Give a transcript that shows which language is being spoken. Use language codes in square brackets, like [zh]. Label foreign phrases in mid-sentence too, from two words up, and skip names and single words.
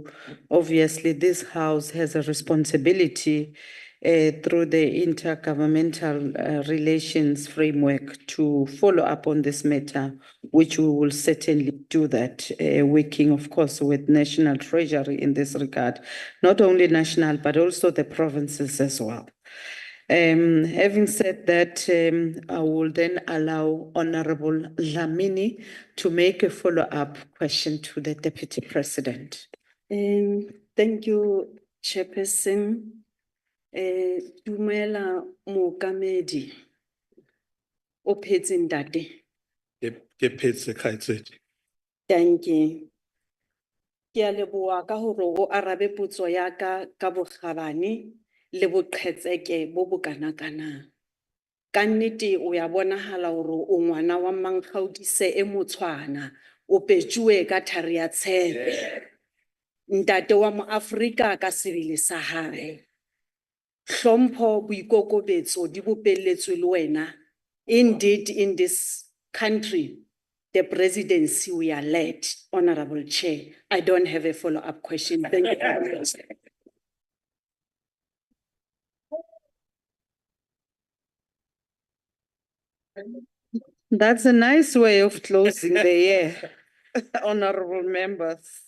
[en] Obviously, this House has a responsibility through the intergovernmental relations framework to follow up on this matter, which we will certainly do that, working, of course, with National Treasury in this regard, not only national, but also the provinces as well. Having said that, I will then allow Honorable Dlamini to make a follow-up question to the Deputy President. Thank you, Chairperson. [st] Dumela Mookamedi, o phetse ntate. Ke phetse kgaitsedi. [en] Thank you. [st] Ke a leboha ka hore o arabe potso ya ka bokgabane le boqhetseke bo bokanakana. Ka nnete o ya bonahala hore o ngwana wa Mankgaudise e motshwana, o petjuwe ka thari ya tshepe. Ntate wa Moafrika ka sebele sa hae. Hlompho boikokobetso di bopelletswe le wena. [en] Indeed, in this country, the presidency we are led, Honorable Chair. I don't have a follow-up question. Thank you very much. That's a nice way of closing the year, honorable members.